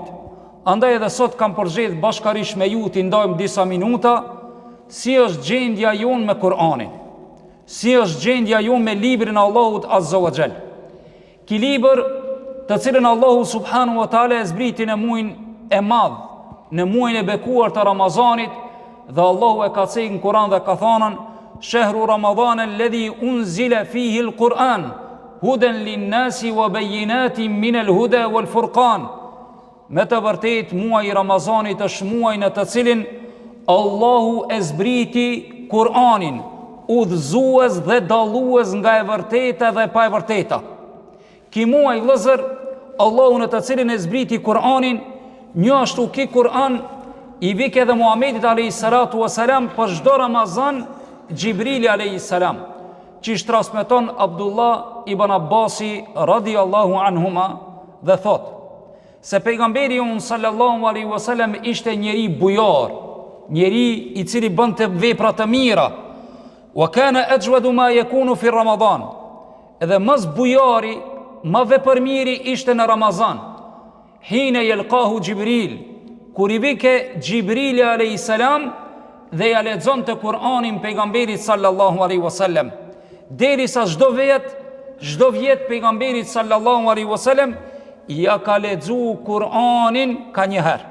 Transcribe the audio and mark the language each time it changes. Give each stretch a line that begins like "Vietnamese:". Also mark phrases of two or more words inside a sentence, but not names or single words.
Albanian: Andaj edhe sot kam përgjedhur bashkërisht me ju t'i ndajmë disa minuta si është gjendja jonë me Kur'anin. Si është gjendja jonë me librin e Allahut
Arabic: عز وجل.
Albanian: Ky libër të cilën Allahu
Arabic: سبحانه وتعالى
Albanian: e zbriti në muajin e madh, në muajin e bekuar të Ramazanit, dhe Allahu e ka thënë në Kur'an dhe ka thënë:
Arabic: "شهر رمضان الذي أنزل فيه القرآن هدى للناس وبينات من الهدى والفرقان."
Albanian: Me të vërtetë muaji i Ramazanit është muaji në të cilin Allahu e zbriti Kur'anin, udhëzues dhe dallues nga e vërteta dhe pa e vërteta. Ki muaj vëllezër, Allahu në të cilin e zbriti Kur'anin, një ashtu ki Kur'an i vik edhe Muhamedit
Arabic: عليه الصلاة والسلام
Albanian: për çdo Ramazan Xhibrili
Arabic: عليه السلام,
Albanian: që transmeton Abdullah ibn Abbasi
Arabic: رضي الله عنهما
Albanian: dhe thot se pejgamberi jon
Arabic: صلى الله عليه وسلم
Albanian: ishte njeri bujar, njeri i cili bënte vepra të mira.
Arabic: وكان أجود ما يكون في رمضان.
Albanian: Edhe mas bujari, ma vepërmiri ishte në Ramazan.
Arabic: حين يلقاه جبريل,
Albanian: kur i vike Gjibrili a.s. dhe ja lexon të Kur'anin pejgamberit
Arabic: صلى الله عليه وسلم.
Albanian: Deri sa çdo vjet pejgamberit
Arabic: صلى الله عليه وسلم
Albanian: ja ka lexu Kur'anin ka një herë.